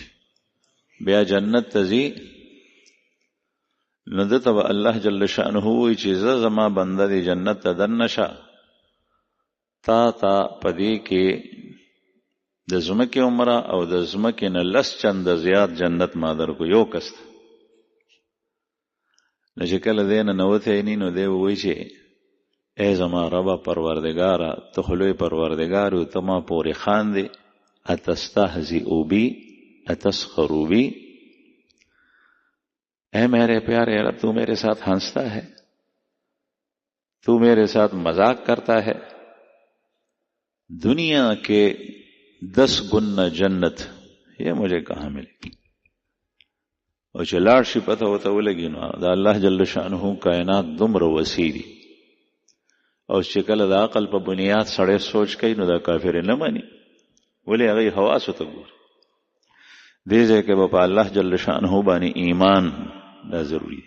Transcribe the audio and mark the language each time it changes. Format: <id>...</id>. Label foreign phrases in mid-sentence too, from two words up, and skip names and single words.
<ps>بیا جنت ته ځي نو دته به</ps> <ar>الله جل شانه</ar> <ps>وایي چې زه زما بنده دې جنت ته دننه شه، تا په دې کې د ځمکې عمره او د ځمکې نه 10 چنده زیات جنت ما درکو یو کس ته. نو چې کله دی نه نوتی نی نو دی وایي چې ای زما ربه پروردگاره ته خو لوی پروردگار یو، ته ما پورې خاندې،</ps> <ar>اتستهزئ بی اتسخر بی،</ar> <ur>اے میرے پیارے رب تو میرے ساتھ ہنستا ہے، تو میرے ساتھ مذاق کرتا ہے. دنیا کے 10 گنا جنت یہ مجھے کہاں ملے گی؟</ur> <ps>او چې لاړ شي پته ورته ولګي نو د</ps> <ar>الله جل شانه</ar> <ps>کائنات دومره وسیع دي. او چې کله د عقل په بنیاد سړی سوچ کوي نو دا کافر نه مانی، ولې هغه حواسو ته ګوري. دې ځای کې به په</ps> <ar>الله جل شانه</ar> <ps>باندې ایمان دا ضروري دی.</ps>